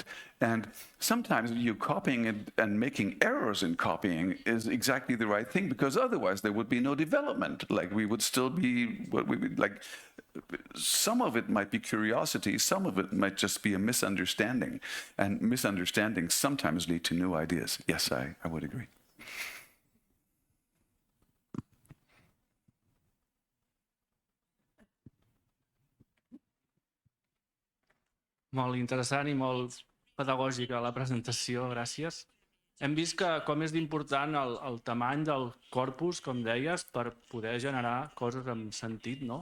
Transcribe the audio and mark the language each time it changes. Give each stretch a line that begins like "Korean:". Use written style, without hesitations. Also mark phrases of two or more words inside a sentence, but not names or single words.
English: And sometimes you copying it and making errors in copying is exactly the right thing, because otherwise there would be no development. Like we would still be what we would like. Some of it might be curiosity, some of it might just be a misunderstanding. And misunderstandings sometimes lead to new ideas. Yes, I would agree.
Catalan: Molt interessant i molt pedagògica la presentació, gràcies. Hem vist que com és d'important el tamany del corpus, com deies, per poder generar coses amb sentit, no?